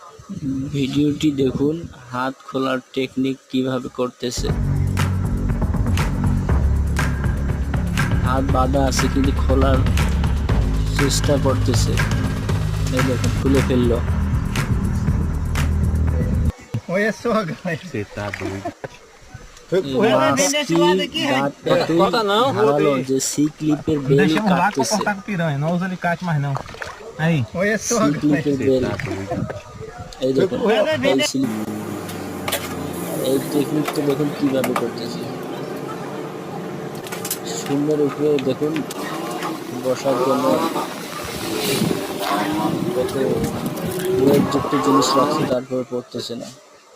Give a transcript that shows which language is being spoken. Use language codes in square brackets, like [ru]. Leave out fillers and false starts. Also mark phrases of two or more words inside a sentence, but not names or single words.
[bn] ভিডিওটি দেখুন, হাত খোলার টেকনিক কিভাবে করতেছে। হাত বাঁধা আছে কিন্তু খোলার চেষ্টা করতেছে। এই দেখুন খুলে ফেললো। [pt] Olha só, galera. Você tá doido. [bn] মাছটি দাঁত এতই ধারালো যে সি ক্লিপের বেল [pt] Deixamos lá pra [bn] কাটতেছে। [pt] cortar com piranha, não usa alicate mais não. Aí. Olha só, [bn] সি ক্লিপের [pt] galera. [bn] বেল, [pt] Tá doido. [bn] এই দেখুন এই টেকনিকটা দেখুন কিভাবে করতেছে। সুন্দর উপরে দেখুন বসার জন্য কত ওয়েটযুক্ত জিনিস রাখছে, তারপরে পড়তেছে না।